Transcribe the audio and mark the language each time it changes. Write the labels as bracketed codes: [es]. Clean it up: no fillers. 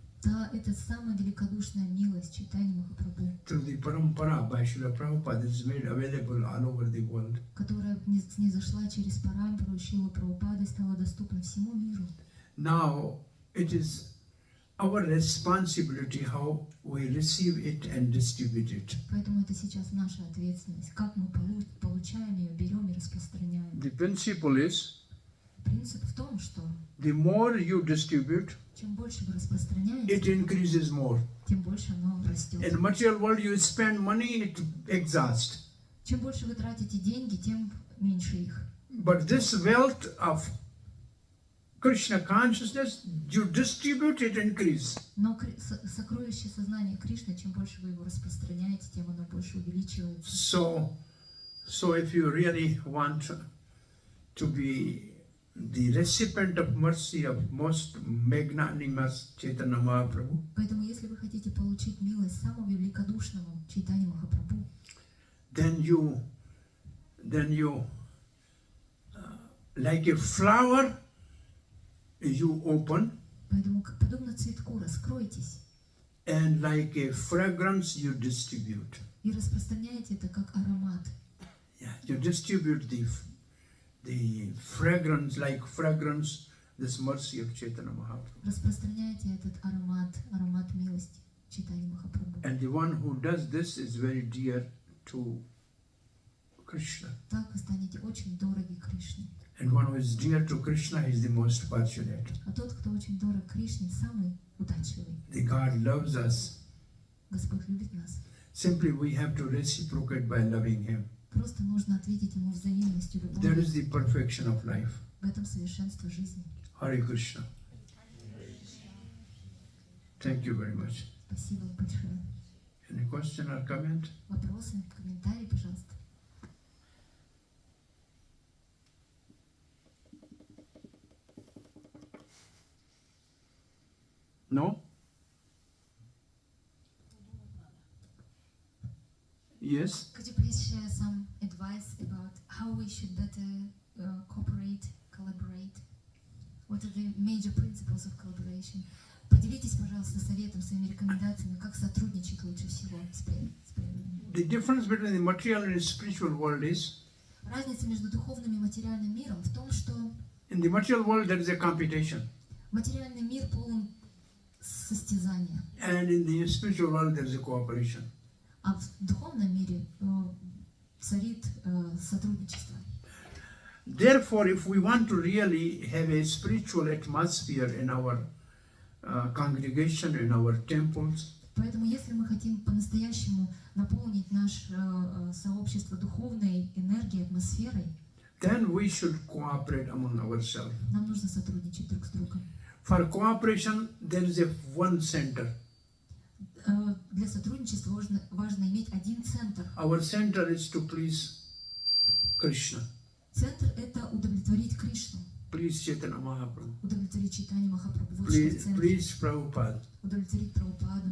[ru] Да, это самая великодушная милость Чайтаньи Махапрабху, [en] through the parampara by Srila Prabhupada is made available all over the world. [ru] которая снизошла через парампару Шрилы Прабхупады и стала доступна всему миру. [en] Now it is our responsibility how we receive it and distribute it. [ru] Поэтому это сейчас наша ответственность, как мы получаем ее, берем и распространяем. [en] The principle is, [ru] Принцип в том, что [en] the more you distribute, [ru] чем больше вы [en] it [ru] распространяете, [en] increases more. [ru] тем больше оно растет. [en] In material world you spend money, it exhausts. [ru] Чем больше вы тратите деньги, тем меньше их. [en] But this wealth of Krishna consciousness, you distribute, it increase. [ru] Но сокровище сознания Кришны, чем больше вы его распространяете, тем оно больше увеличивается. [en] So if you really want to be the recipient of mercy of most magnanimous Chaitanya Mahaprabhu, [ru] Поэтому, если вы хотите получить милость самого великодушного Чайтаньи Махапрабху, [en] then you like a flower, you open, [ru] поэтому, подобно цветку, раскройтесь [en] and like a fragrance, you distribute. [ru] и распространяйте это как аромат. [en] Yeah, you distribute the fragrance, like fragrance, this mercy of Chaitanya Mahaprabhu. [ru] Распространяйте этот аромат милости Чайтаньи Махапрабху. [en] And the one who does this is very dear to Krishna. [ru] Так вы станете очень дороги Кришне. [en] And one who is dear to Krishna is the most fortunate. [ru] А тот, кто очень дорог Кришне, самый удачливый. [en] The God loves us. [ru] Господь любит нас. [en] Simply we have to reciprocate by loving Him. [ru] Просто нужно ответить Ему взаимностью, [en] That [ru] любовью. [en] is the perfection of life. [ru] В этом совершенство жизни. [en] Hare Krishna. Thank you very much. [ru] Спасибо большое. [en] Any question or comment? [ru] Вопросы, комментарии, пожалуйста. [en] No? Yes. Could you please share some advice about how we should better cooperate, collaborate? What are the major principles of collaboration? [ru] Поделитесь, пожалуйста, советом, своими рекомендациями, как сотрудничать лучше всего с преданными. [en] The difference between the material and the spiritual world is, [ru] Разница между духовным и материальным миром в том, что [en] in the material world there is a competition, [ru] материальный мир полон состязания, [en] and in the spiritual world there is a cooperation. [ru] а в духовном мире царит сотрудничество. [en] Therefore, if we want to really have a spiritual atmosphere in our congregation, in our temples, [ru] Поэтому, если мы хотим по-настоящему наполнить наше сообщество духовной энергией, атмосферой, [en] then we should cooperate among ourselves. [ru] нам нужно сотрудничать друг с другом. [en] For cooperation, there is a one center. [ru] Для сотрудничества важно иметь один центр. [en] Our center is to please Krishna, [ru] Центр — это удовлетворить Кришну, [en] please Chaitanya Mahaprabhu, [ru] удовлетворить Чайтанью Махапрабху, вот что в центре. [en] please Prabhupada. [ru] Удовлетворить Прабхупаду.